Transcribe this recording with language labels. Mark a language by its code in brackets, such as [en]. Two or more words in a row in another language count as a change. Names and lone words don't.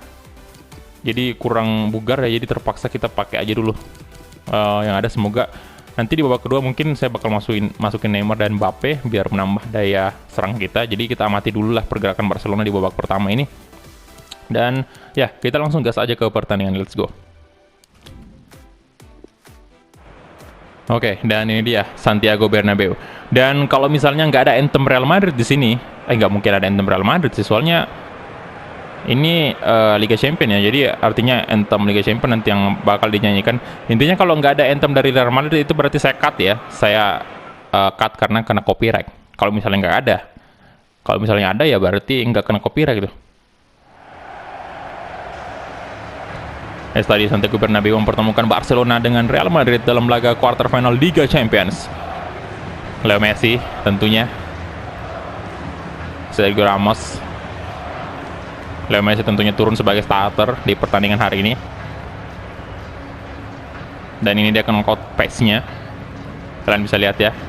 [id] Jadi kurang bugar ya, jadi terpaksa kita pakai aja dulu. Yang ada semoga Nanti di babak kedua mungkin saya bakal masukin Neymar dan Mbappe biar menambah daya serang kita. Jadi kita amati dulu lah pergerakan Barcelona di babak pertama ini. Dan ya, kita langsung gas aja ke pertandingan, [en] let's go. [id] Oke, dan ini dia Santiago Bernabeu. Dan kalau misalnya nggak ada anthem Real Madrid di sini, nggak mungkin ada anthem Real Madrid sih, soalnya ini Liga Champions ya, jadi artinya anthem Liga Champions nanti yang bakal dinyanyikan. Intinya kalau nggak ada anthem dari Real Madrid itu berarti saya cut ya, saya cut karena kena copyright. Kalau misalnya nggak ada, kalau misalnya ada ya berarti nggak kena copyright gitu. Tadi Santiago Bernabeu mempertemukan Barcelona dengan Real Madrid dalam laga [en] quarter final [id] Liga Champions. Leo Messi tentunya, Sergio Ramos. Leo Messi tentunya turun sebagai starter di pertandingan hari ini. Dan ini dia [en] knockout pace-nya. [id] Kalian bisa lihat ya.